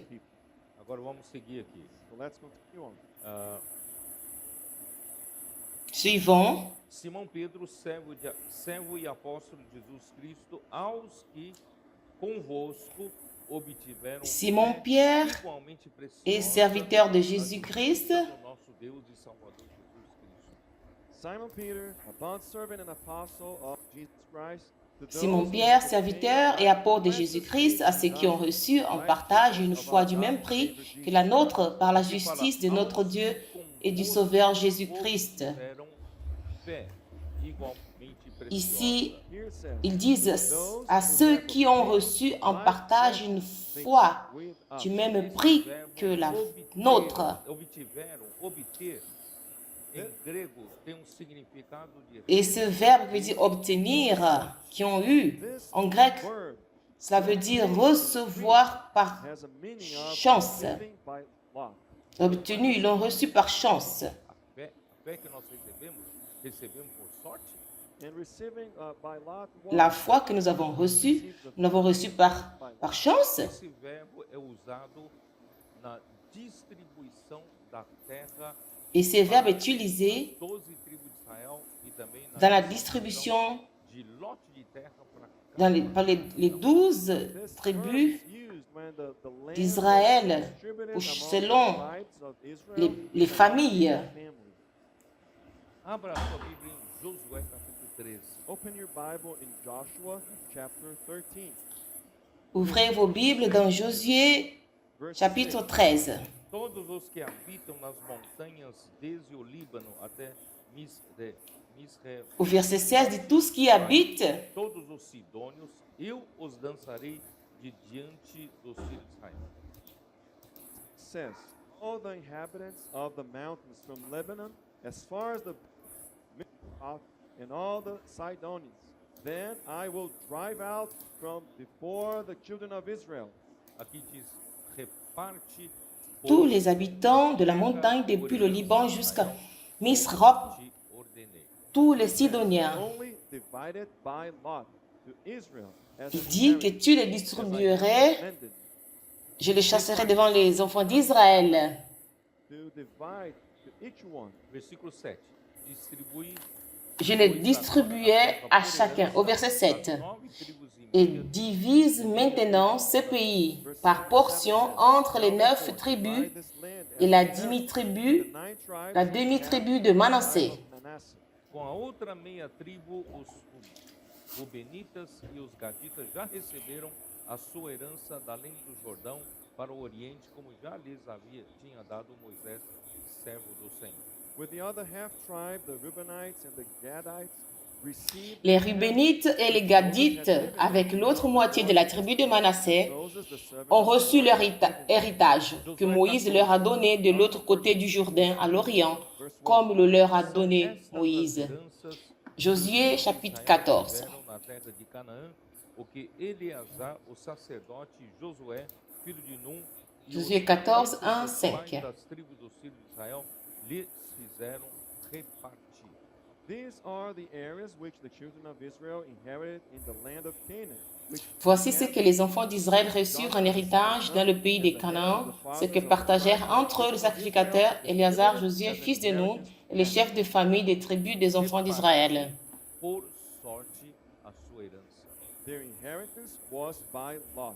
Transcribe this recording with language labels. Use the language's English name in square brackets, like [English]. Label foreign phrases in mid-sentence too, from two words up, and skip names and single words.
[English] people. [Portuguese] Agora vamos seguir aqui. [English] So let's continue on. Ah, [French] Suivons. [Portuguese] Simão Pedro, servo e apóstolo de Jesus Cristo, aos que convosco obtiveram [French] Simon [Portuguese] fé [French] Pierre [Portuguese] igualmente preciosa [French] est serviteur de [Portuguese] na [French] Jésus-Christ. [Portuguese] justiça do nosso Deus e Salvador Jesus Cristo. [English] Simon Peter, a bondservant and apostle of Jesus Christ. to those [French] Simon [English] who [French] Pierre, [English] have [French] serviteur [English] obtained [French] et apôtre de [English] precious [French] Jésus-Christ, [English] faith [French] à ceux [English] in [French] qui ont [English] us, [French] reçu en [English] righteousness [French] partage une [English] of [French] foi [English] our [French] du [English] God [French] même [English] and [French] prix [English] Savior [French] que [English] Jesus [French] la [English] Christ. [French] nôtre par la [Portuguese] Aqui fala, [French] justice de notre [Portuguese] aos [French] Dieu [Portuguese] que [French] et du [Portuguese] convosco [French] Sauveur Jésus-Christ. [Portuguese] obtiveram fé igualmente preciosa. [French] Ici, [English] Here it says, [French] ils disent [English] those [French] à [English] who [French] ceux [English] have [French] qui ont [English] obtained [French] reçu en [English] like [French] partage [English] precious [French] une [English] faith [French] foi [English] with us. [French] du même [Portuguese] Esse [French] prix [Portuguese] verbo [French] que la [Portuguese] obter, [French] nôtre. [Portuguese] Obtiveram, obter, em grego tem um significado de [French] Et ce verbe veut dire obtenir, qui ont eu. [English] This [French] En grec, [English] word [French] cela veut dire recevoir par [English] has a meaning of [French] chance. [English] living by law. [French] Obtenu, ils l'ont reçu par chance. [Portuguese] a fé que nós recebemos por sorte. [English] And receiving by lot [French] La [English] what? [French] foi que nous avons reçue, nous l'avons reçue par chance. [Portuguese] Esse verbo é usado na distribuição da terra [French] Et ce verbe est utilisé [Portuguese] 12 tribos d'Israël e também na [French] dans la distribution [Portuguese] de lote de terra para [French] par les 12 [English] This [French] tribus [English] term is used when the land [French] d'Israël, [English] was distributed among [French] selon [English] the tribes of Israel [French] les [English] and [French] familles. [English] their families. [Portuguese] Abra a sua Bíblia em Josué capítulo 13. [English] Open your Bible in Joshua chapter 13. [French] Ouvrez vos Bibles dans Josué [English] Verse [French] chapitre [English] 6. [French] 13. [Portuguese] Todos os que habitam nas montanhas, desde o Líbano até Misre, [French] Au verset 16 dit tous qui habitent, [Portuguese] todos os sidônios, eu os dançarei de diante dos filhos de Israel. [English] Says, all the inhabitants of the mountains from Lebanon as far as the Mizrath and all the Sidonians, then I will drive out from before the children of Israel. [Portuguese] Aqui diz, reparte [French] tous les habitants de la montagne depuis le Liban jusqu'à Misrop, [Portuguese] te ordenei. [French] tous les Sidoniens. [English] Only divided by lot to Israel as [French] Il [English] an [French] dit que [English] inheritance, [French] tu les [English] as I [French] distribuerais, [English] commanded, [French] je les chasserai devant les enfants d'Israël. [English] to divide to each one. [Portuguese] Versículo 7. Distribui [French] Je les distribuais à chacun. Au verset 7. Et divise maintenant ce pays par portion entre les 9 tribus et la demi-tribu de Manassé. [Portuguese] com a outra meia tribo, os Rubenitas e os Gaditas já receberam a sua herança da além do Jordão para o Oriente, como já lhes tinha dado Moisés, servo do Senhor. [English] With the other half tribe, the Reubenites and the Gadites received [French] Les Rubénites et les Gadites, avec l'autre moitié de la tribu de Manassé, [English] Moses, the servant [French] ont reçu leur héritage que Moïse leur a donné de l'autre côté du Jourdain, à l'Orient, comme le leur a donné Moïse. Josué chapitre 14. [Portuguese] Tiveram na terra de Canaã o que Eleazar, o sacerdote, e Josué, filho de Num, e [French] Josué [Portuguese] os [French] 14, 1, [Portuguese] pais [French] 5. [Portuguese] das tribos dos filhos de Israel lhes fizeram repartir. [English] These are the areas which the children of Israel inherited in the land of Canaan. [French] Voici ce que les enfants d'Israël reçurent en héritage dans le pays des Canaan, ce que partagèrent entre eux le sacrificateur Éléazar, Josué, fils de Nun, et les chefs de famille des tribus des enfants d'Israël. [Portuguese] Por sorte a sua herança. [English] Their inheritance was by lot.